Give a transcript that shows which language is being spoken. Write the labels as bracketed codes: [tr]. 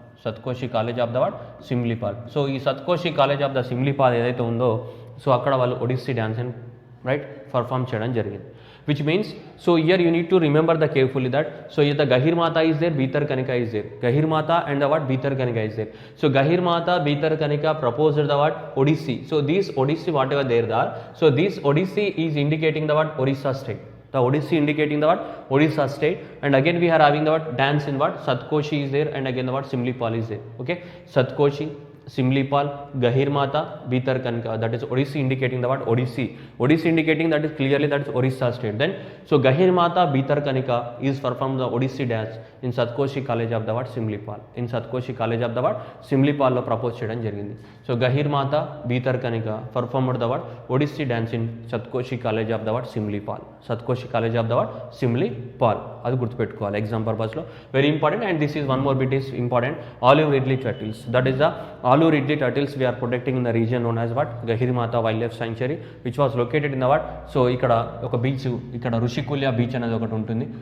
[te] సత్కోషి college of the what Simlipal. So ఈ సత్కోషి college of the Simlipal ఏదైతే ఉందో సో అక్కడ వాళ్ళు ఒడిస్సీ డ్యాన్స్ రైట్ పర్ఫామ్ చేయడం జరిగింది. [en] Which means so here you need to remember the carefully that so here the Gahirmatha is there, Bhitarkanika is there. Gahirmatha and the what Bhitarkanika is there. So Gahirmatha Bhitarkanika proposed the what Odissi. So these Odissi whatever there are, so this Odissi is indicating the what Orissa state. The Odissi indicating the what Orissa state, and again we are having the what dance in what Satkoshi is there, and again the what Simlipal is there. Okay, Satkoshi, Simlipal, Gahirmata, Bhitar Kanika, that is Odissi indicating the what Odissi. Odissi indicating that is clearly that is Orissa state. Then so Gahirmata, Bhitar Kanika is performed the Odissi dance in Satkoshi college of the what Simlipal. In Satkoshi college of the what Simlipal [te] lo propose cheyadam jarigindi. [en] So Gahirmata, Bhitar Kanika performed the what Odissi dance in Satkoshi college of the what Simlipal. Satkoshi college of the what Simlipal. [te] అది గుర్తుపెట్టుకోవాలి exam purpose లో very important. [en] And this is one more bit is important. Olive ridley turtles, that is the olive ridley turtles we are protecting in the region known as what Gahirmatha wild life sanctuary which was located in the what. [te] So ఇక్కడ ఒక beach, ఇక్కడ ఋషికుల్య beach అనేది ఒకటి ఉంటుంది.